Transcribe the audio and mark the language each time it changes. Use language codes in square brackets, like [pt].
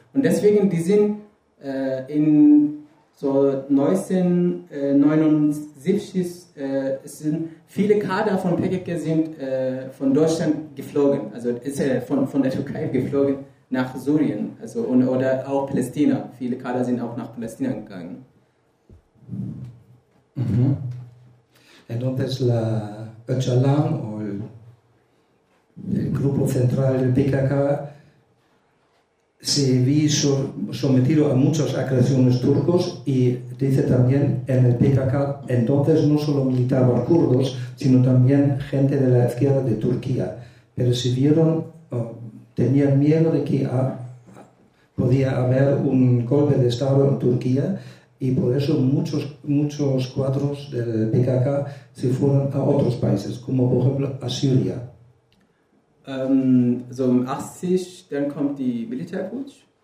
[de] Und deswegen, die sind in so 1979, es sind viele Kader von PKK sind von Deutschland geflogen, also ist von der Türkei geflogen nach Syrien, also und oder auch Palästina. Viele Kader sind auch nach Palästina gegangen. [es] Entonces la Öcalan o el grupo central del PKK se vi sometido a muchas agresiones turcos y dice también en el PKK entonces no solo militaban kurdos sino también gente de la izquierda de Turquía, pero se vieron tenían miedo de que podía haber un golpe de estado en Turquía. Y por eso muchos cuadros del PKK se fueron a otros países, como por ejemplo a Siria. [de] So im 80, dann kommt die Militärputsch.